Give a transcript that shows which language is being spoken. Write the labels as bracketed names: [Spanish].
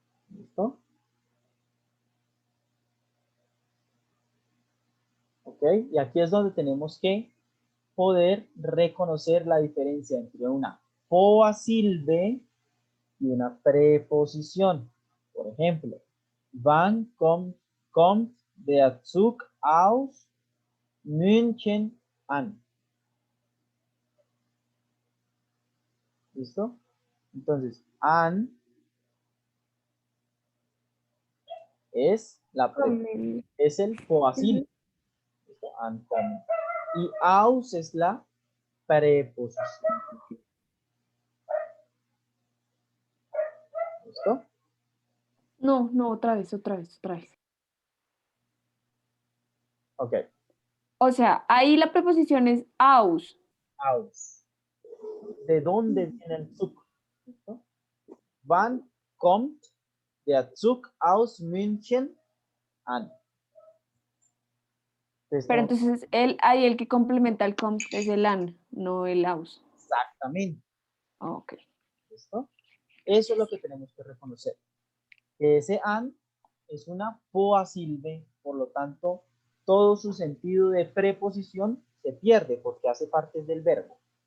[Spanish] ¿Listo? ¿Ok? Y aquí es donde tenemos que poder reconocer la diferencia entre una poasilbe y una preposición. Por ejemplo, [German] wann kommt der Zug aus München an? [Spanish] ¿Listo? Entonces, an es es el poasilbe. ¿Listo? An kommen. Y aus es la preposición. ¿Listo? No, no, otra vez. Ok. O sea, ahí la preposición es aus. Aus. ¿De dónde viene el Zug? ¿Listo? [German] Wann kommt der Zug aus München an? [Spanish] Pero entonces ahí el que complementa el comp es el an, no el aus. Exactamente. Ok. ¿Listo? Eso es lo que tenemos que reconocer. Que ese an es una poasilbe, por lo tanto, todo su sentido de preposición se pierde porque hace parte del verbo.